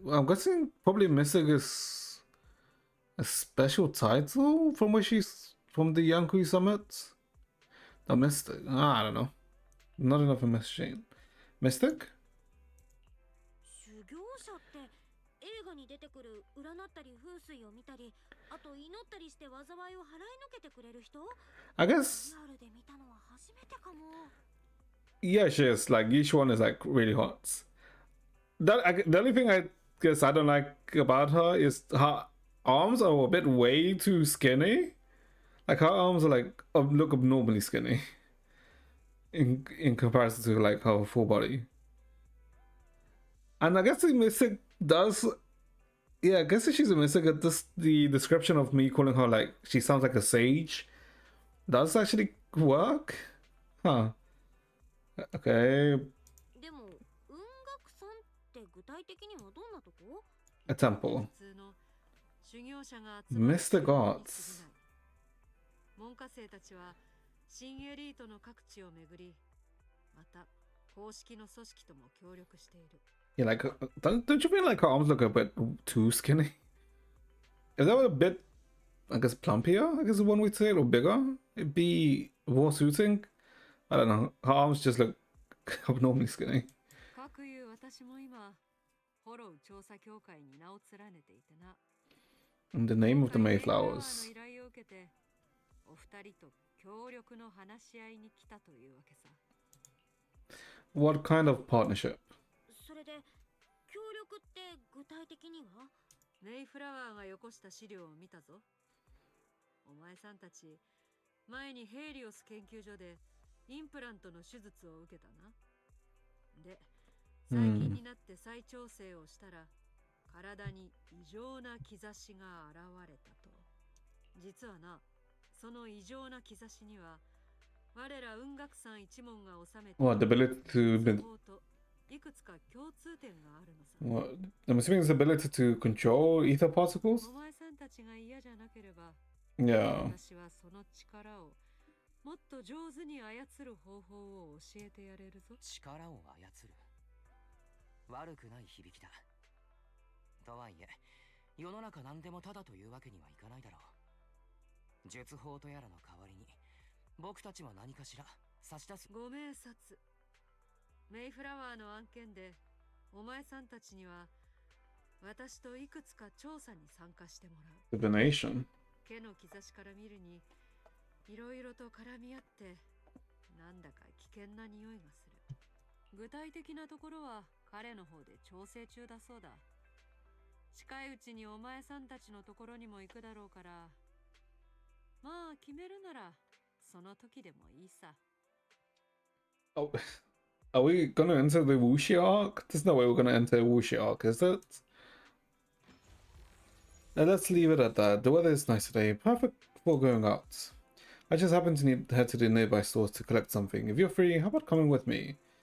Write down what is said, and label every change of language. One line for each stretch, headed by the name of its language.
English: Well, I'm guessing probably mystic is a special title from where she's from the Yankee Summit. The mystic. I don't know. Not enough of messaging. Mystic?
Japanese: 修行者って映画に出てくる占ったり風水を見たり、あと祈ったりして災いを払いのけてくれる人、
English: I guess
Japanese: リアルで見たのは初めてかも。
English: yeah, she is. Like each one is like really hot. The only thing I guess I don't like about her is her arms are a bit way too skinny. Like her arms are like look abnormally skinny in comparison to like her full body. And I guess the mystic does. Yeah, I guess if she's a mystic, the description of me calling her like she sounds like a sage does actually work. Huh. Okay.
Japanese: でも雲岳さんって具体的にはどんなとこ？
English: A temple.
Japanese: 普通の修行者が集まる
English: Mr. Gods.
Japanese: 門下生たちは新エリートの各地を巡り、また公式の組織とも協力している。
English: Yeah, like don't you feel like her arms look a bit too skinny? Is that a bit, I guess, plumpier? I guess is one way to say it, or bigger? It'd be more suiting. I don't know. Her arms just look abnormally skinny.
Japanese: かくいう私も今、フォロー調査協会に名を連ねていてな。
English: In the name of the
Japanese: 今回メイフラワーの依頼を受けて、お二人と協力の話し合いに来たというわけさ。
English: What kind of partnership?
Japanese: それで協力って具体的には？メイフラワーがよこした資料を見たぞ。お前さんたち前にヘイリオス研究所でインプラントの手術を受けたな。で、最近になって再調整をしたら、体に異常な兆しが現れたと。実はな、その異常な兆しには我ら雲岳山一門が収めて
English: What, the ability to
Japanese: いくつか共通点があるのさ。
English: what? I'm assuming it's the ability to control ether particles?
Japanese: お前さんたちが嫌じゃなければ、
English: Yeah.
Japanese: 私はその力をもっと上手に操る方法を教えてやれるぞ。力を操る。悪くない響きだ。とはいえ、世の中何でもただというわけにはいかないだろう。術法とやらの代わりに、僕たちは何かしら差し出す。ご明察。メイフラワーの案件で、お前さんたちには私といくつか調査に参加してもらう。
English: Divination.
Japanese: 毛の兆しから見るに、いろいろと絡み合って、なんだか危険な匂いがする。具体的なところは彼の方で調整中だそうだ。近いうちにお前さんたちのところにも行くだろうから、まあ決めるならその時でもいいさ。
English: Oh, are we gonna enter the Wuxi arc? There's no way we're gonna enter Wuxi arc, is it? Let's leave it at that. The weather is nice today, perfect for going out. I just happen to need to head to the nearby stores to collect something. If you're free, how about coming with me?